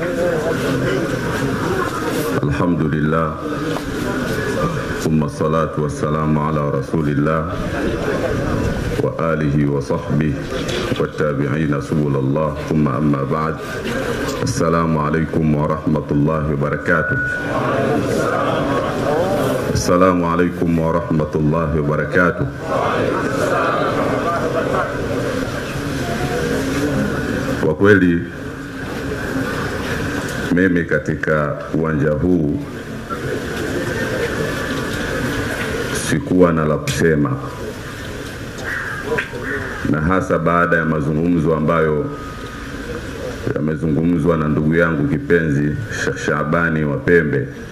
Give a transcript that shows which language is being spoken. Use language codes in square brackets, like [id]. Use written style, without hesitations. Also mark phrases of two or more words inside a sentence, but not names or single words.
[ar] الحمد لله ثم الصلاة والسلام على رسول الله وآله وصحبه والتابعين سبل الله، ثم أما بعد. السلام عليكم ورحمة الله وبركاته. السلام عليكم ورحمة الله وبركاته. [sw] Kwa kweli mimi katika uwanja huu sikuwa na la kusema, na hasa baada ya mazungumzo ambayo yamezungumzwa na ndugu yangu kipenzi Sheikh Shabani wa Pembe.